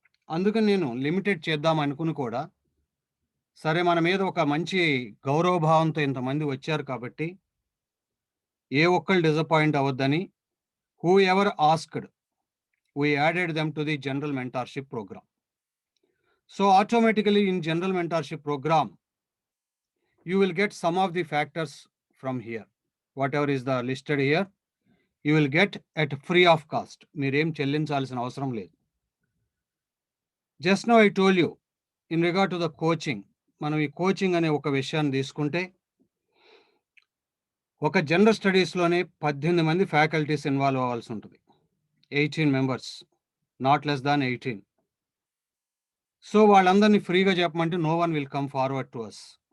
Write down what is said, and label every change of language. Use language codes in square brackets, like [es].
[te] అందుకని నేను లిమిటెడ్ చేద్దాం అనుకుని కూడా, సరే మన మీద ఒక మంచి గౌరవభావంతో ఇంతమంది వచ్చారు కాబట్టి ఏ ఒక్కళ్ళు disappoint అవ్వద్దని [en] Whoever asked we added them to the general mentorship program. So automatically in general mentorship program, you will get some of the factors from here. Whatever is the listed here, you will get at free of cost. [te] మీరేం చెల్లించాల్సిన అవసరం లేదు. [en] Just now I told you, in regard to the coaching, [te] మనం ఈ coaching అనే ఒక విషయాన్ని తీసుకుంటే, ఒక జనరల్ స్టడీస్‌లోనే 18 మంది ఫ్యాకల్టీస్ ఇన్వాల్వ్ అవ్వాల్సి ఉంటుంది. [en] 18 members, not less than 18. So [te] వాళ్ళందరినీ ఫ్రీగా చెప్పమంటే [en] No one will come forward to us.